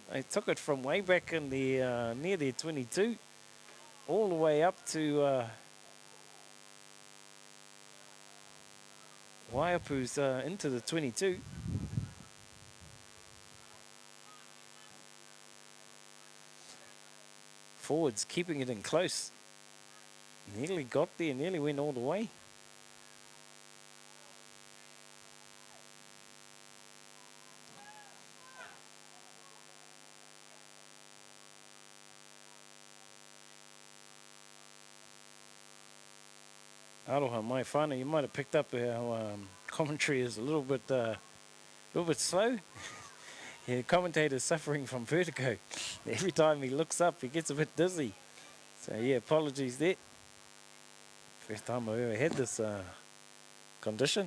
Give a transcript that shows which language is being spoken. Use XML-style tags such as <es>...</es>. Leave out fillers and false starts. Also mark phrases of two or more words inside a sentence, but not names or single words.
<en>They took it from way back in the near their 22 all the way up to WAIAPU's into the 22. Forwards keeping it in close. Nearly got there, nearly went all the way.</en> <mi>Aroha mai whānau,</mi> <en>you might have picked up our commentary is a little bit slow. Yeah, the commentator's suffering from vertigo. Every time he looks up, he gets a bit dizzy. So yeah, apologies there. First time I've ever had this condition.</en>